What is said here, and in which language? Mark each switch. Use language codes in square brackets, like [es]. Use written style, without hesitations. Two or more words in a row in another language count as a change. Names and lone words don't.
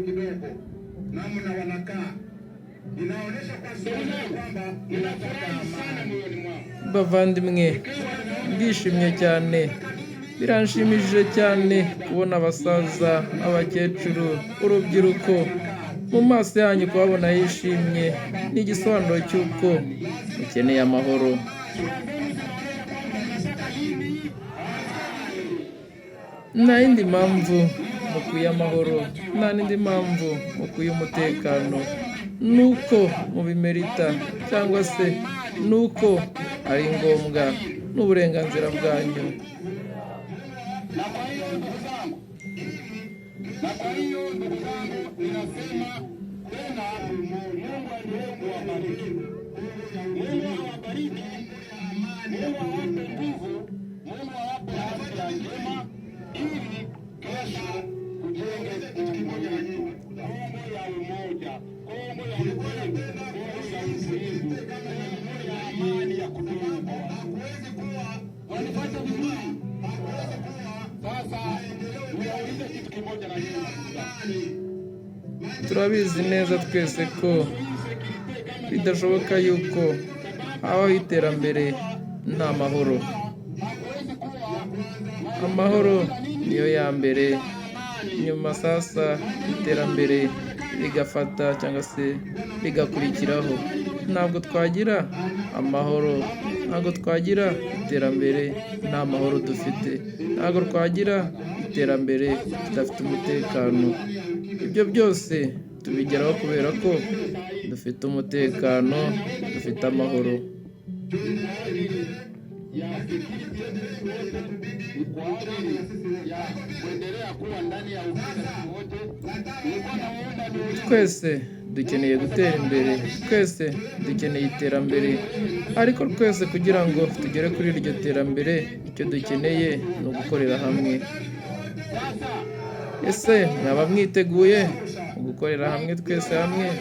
[sw] kidogo namna wanakaa, inaonyesha kwamba ninafurahi sana moyoni mwangu. [rw] Bavandimwe, ndishimye cyane, biranshimishije cyane kubona abasaza, abakecuru, urubyiruko mu maso yanyu, kubabona yishimye ni igisobanuro cy'uko mukeneye amahoro. Nta yindi mpamvu mukwiye amahoro, nta n'indi mpamvu mukwiye umutekano, nuko mubimerita cyangwa se nuko ari ngombwa n'uburenganzira bwanyu. [sw] Na kwa hiyo ndugu zangu, ninasema tena, Mungu aendelee kuwabariki, Mungu awabariki, Mungu awape nguvu, Mungu awape afya njema, ili kesho tujenge kitu kimoja na nyinyi, Kongo ya umoja, Kongo ya upendo, Kongo ya utulivu, Kongo ya amani ya kudumu. Hakuwezi kuwa wanipata vizuri. Sasa niwaulize kitu kimoja na nyinyi. [rw] Turabizi neza twese ko bidashoboka yuko habaho iterambere nta mahoro. Amahoro niyo ya mbere, nyuma sasa iterambere rigafata cyangwa se rigakurikiraho. Ntabwo twagira amahoro, ntabwo twagira iterambere nta mahoro dufite, ntabwo twagira iterambere tudafite umutekano. Ibyo byose tubigeraho kubera ko dufite umutekano, dufite amahoro. [sw] ya security yetu sisi wote ni kwa ajili ya kuendelea kuwa ndani ya ofisi sisi wote. Nilikuwa naomba niulize, [rw] twese dukeneye gutera imbere, twese dukeneye iterambere, ariko twese kugira ngo tugere kuri iryo terambere icyo dukeneye ni ugukorera hamwe. [sw] sasa [rw] Ese mwaba mwiteguye mu gukorera hamwe twese hamwe?